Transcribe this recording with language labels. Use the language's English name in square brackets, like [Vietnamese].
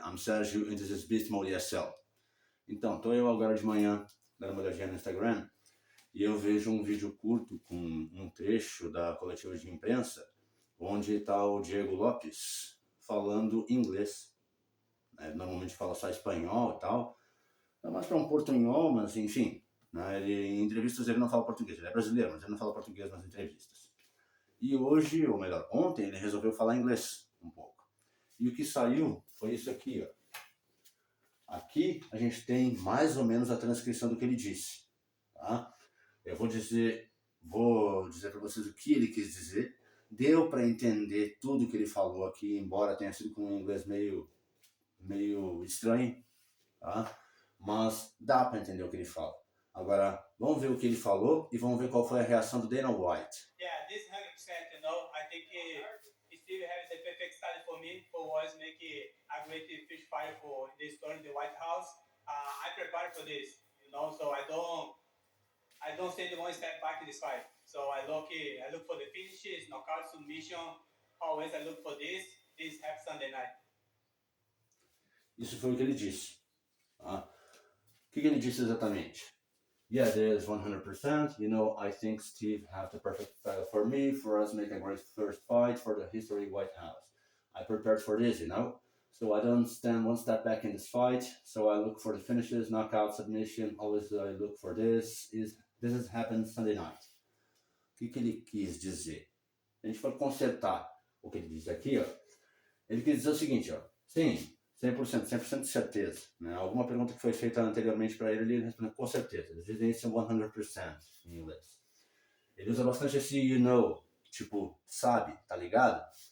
[English] I'm Sérgio and this is Beast Mode ESL. [Portuguese] Então, tô eu agora de manhã dando uma olhadinha no Instagram e eu vejo um vídeo curto com um trecho da coletiva de imprensa onde está o Diego Lopes falando inglês. Normalmente fala só espanhol e tal, é mais para um portunhol, mas enfim. Em entrevistas ele não fala português, ele é brasileiro, mas ele não fala português nas entrevistas. E hoje, ou melhor, ontem, ele resolveu falar inglês um pouco. E o que saiu foi isso aqui, ó. Aqui a gente tem mais ou menos a transcrição do que ele disse, tá? Eu vou dizer para vocês o que ele quis dizer. Deu para entender tudo que ele falou aqui, embora tenha sido com um inglês meio estranho, tá? Mas dá para entender o que ele fala. Agora, vamos ver o que ele falou e vamos ver qual foi a reação do Dana White. [English] Yeah, this 100%, I think Steve has the perfect style for me, was make a great fish fry for the store in the White House. I prepare for this, so I don't take one step back in this fight. So I look for the finishes, knockout, submission. Always I look for this happens Sunday night. [Portuguese] Isso foi o que ele disse. Tá? O que ele disse exatamente? [English] Yeah, there's 100%. I think Steve have the perfect style for me, for us make a great first fight for the history White House. I prepared for this, So I don't stand one step back in this fight. So I look for the finishes, knockout, submission. Always I look for this. This has happened Sunday night. [Portuguese] O que ele quis dizer? A gente for consertar o que ele diz aqui, ó. Ele quis dizer o seguinte, ó. Sim, 100% de certeza. Né? Alguma pergunta que foi feita anteriormente para ele respondeu com certeza. Eles dizem isso 100% em inglês. Ele usa bastante esse tipo, sabe, tá ligado?